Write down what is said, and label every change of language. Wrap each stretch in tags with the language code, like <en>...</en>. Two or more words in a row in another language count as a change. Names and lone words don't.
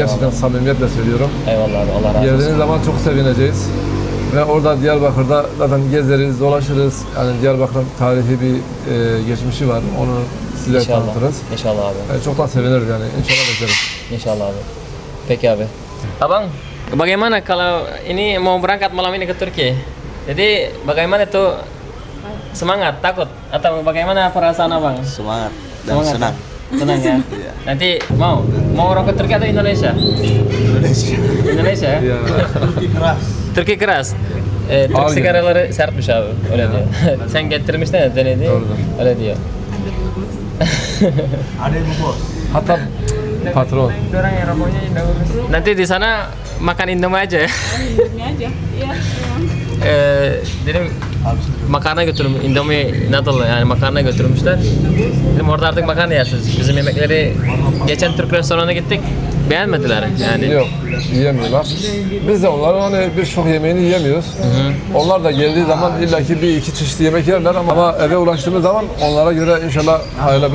<tr>gerçekten samimiyetle söylüyorum. Eyvallah abi. Allah razı olsun. Geldiğiniz zaman çok sevineceğiz. Ve orada Diyarbakır'da zaten gezeriz, dolaşırız. Yani Diyarbakır'ın tarihi bir geçmişi var. Onu size İnşallah. tanıtırız. İnşallah abi. Çok da seviniriz yani. İnşallah bekleriz. İnşallah abi. Peki abi.</tr> <id>Abang, bagaimana kalau ini mau berangkat malam ini ke Turki? Jadi bagaimana itu semangat, takut atau bagaimana perasaan abang? Semangat dan Semangat, senang. Senang ya. Nanti mau orang ke Turki atau Indonesia? Indonesia. Indonesia ya. Ya. Keras. Türkiye keras.</id> <tr>Türk Ağır sigaraları sertmiş abi. Öyle diyor. Sen getirmiştin ya denedi. Doğrudur. Öyle diyor.</tr> <id>Ada bu bos.</id> <tr>Hatta patron.</tr> <id>Orang yang rokoknya Indomie. Nanti di sana makan Indomie aja ya. Indomie aja. Iya.</id> <tr>Dedim makarna götürüm, Indomie noodle yani makarna götürmüşler. Dedim orada artık makarna yersiniz. Bizim yemekleri geçen Türk restoranına gittik. Beğenmediler yani. Yok, yiyemiyorlar. Biz de onların hani birçok yemeğini yiyemiyoruz. Onlar da geldiği zaman illaki bir iki çeşit yemek yerler ama eve ulaştığımız zaman onlara göre inşallah hayırlı.</tr>